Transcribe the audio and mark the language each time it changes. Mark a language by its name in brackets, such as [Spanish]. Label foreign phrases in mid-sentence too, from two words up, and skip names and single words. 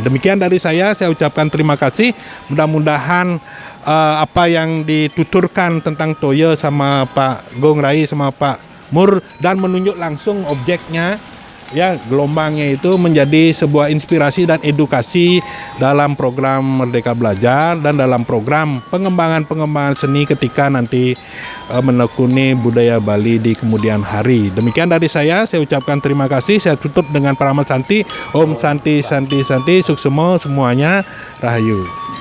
[Indonesian] Demikian dari saya ucapkan terima kasih. Mudah-mudahan apa yang dituturkan tentang toya sama Pak Gong Rai sama Pak Mur dan menunjuk langsung objeknya ya, gelombangnya itu menjadi sebuah inspirasi dan edukasi dalam program Merdeka Belajar dan dalam program pengembangan seni ketika nanti menekuni budaya Bali di kemudian hari. Demikian dari saya ucapkan terima kasih. Saya tutup dengan Paramat Santi. [Sanskrit] Om Santi Santi Santi Suksemo semuanya, Rahayu.